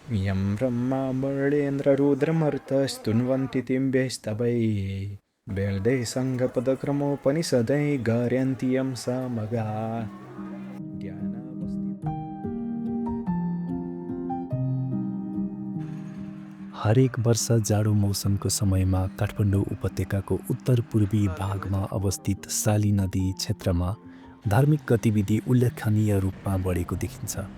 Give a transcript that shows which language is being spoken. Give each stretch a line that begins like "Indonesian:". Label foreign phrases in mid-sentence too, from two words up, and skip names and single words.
Sanskrit: यं ब्रह्मा मुरळीन्द्ररुद्रमरुतस्तुन्वन्ति तिम्भैस्तवैः वेदैः सङ्गपदक्रमोपनिषदैः गारयन्ति यं सामगा
Nepali: हरेक वर्ष जाडो मौसमको समयमा काठमाडौँ उपत्यकाको उत्तर पूर्वी भागमा अवस्थित साली नदी क्षेत्रमा धार्मिक गतिविधि उल्लेखनीय रूपमा बढेको देखिन्छ।